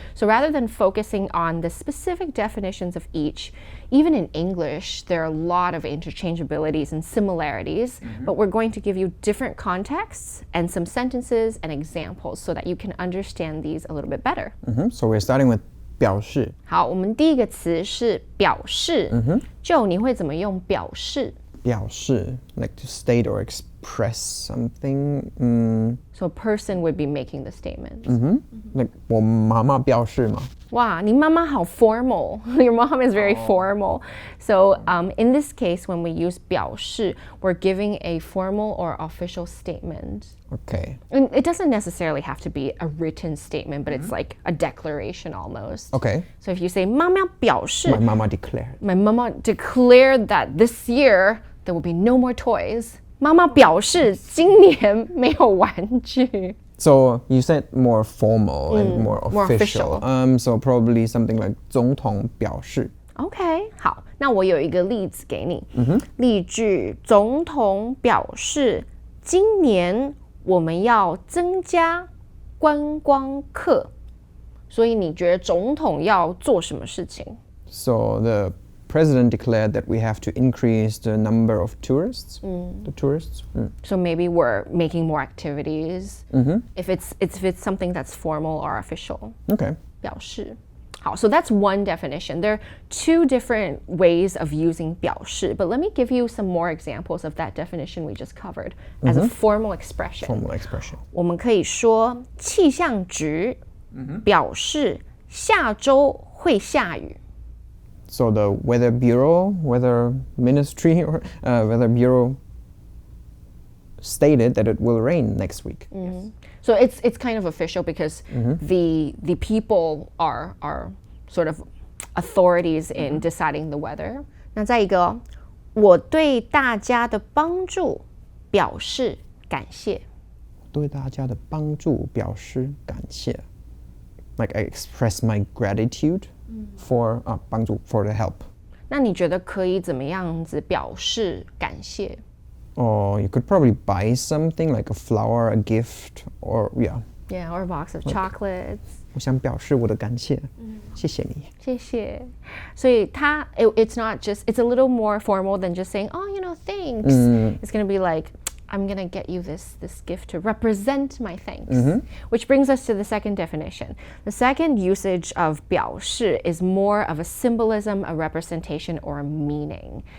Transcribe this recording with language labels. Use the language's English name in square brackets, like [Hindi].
[English] So rather than focusing on the specific definitions of each, even in English, there are a lot of interchangeabilities and similarities, but we're going to give you different contexts and some sentences and examples so that you can understand these a little bit better. So we're starting with 表示. [Chinese] 好，我们第一个词是表示。就你会怎么用表示？ [English] 表示 like to state or express something. So a person would be making the statement. Like [Chinese] 我妈妈表示嘛。哇，你妈妈好 formal. [English] Your mom is very formal. So in this case, when we use 表示, we're giving a formal or official statement. Okay. And it doesn't necessarily have to be a written statement, but it's like a declaration almost. Okay. So if you say [Chinese] 妈妈表示, [English] My mama declared. My mama declared that this year there will be no more toys. [Chinese] 妈妈表示今年没有玩具。 [English] So you said more formal and more official. official. So probably something like [Chinese] 总统表示. [English] OK, [Chinese] 好，那我有一个例子给你。例句：总统表示，今年我们要增加观光客。所以你觉得总统要做什么事情？ [English] So the president declared that we have to increase the number of tourists. The tourists. So maybe we're making more activities. If it's something that's formal or official. Okay. [Chinese] 表示。好, [English] so that's one definition. There are two different ways of using 表示, but let me give you some more examples of that definition we just covered as a formal expression. Formal expression. [Chinese] 我们可以说气象局表示下周会下雨。 [English] So the Weather Bureau, Weather Ministry, or Weather Bureau stated that it will rain next week. So it's kind of official because the people are sort of authorities in deciding the weather. [Chinese] 那再一个，我对大家的帮助表示感谢。对大家的帮助表示感谢. [English] Like I express my gratitude for 帮助 for the help. [Chinese] 那你觉得可以怎么样子表示感谢？ [English] Or you could probably buy something like a flower, a gift, or Yeah, or a box of chocolates. [Chinese] 我想表示我的感谢，谢谢你。谢谢。所以 [English] it's not just, it's a little more formal than just saying, oh, thanks. It's going to be like, I'm going to get you this gift to represent my thanks. Which brings us to the second definition. The second usage of 表示 is more of a symbolism, a representation, or a meaning.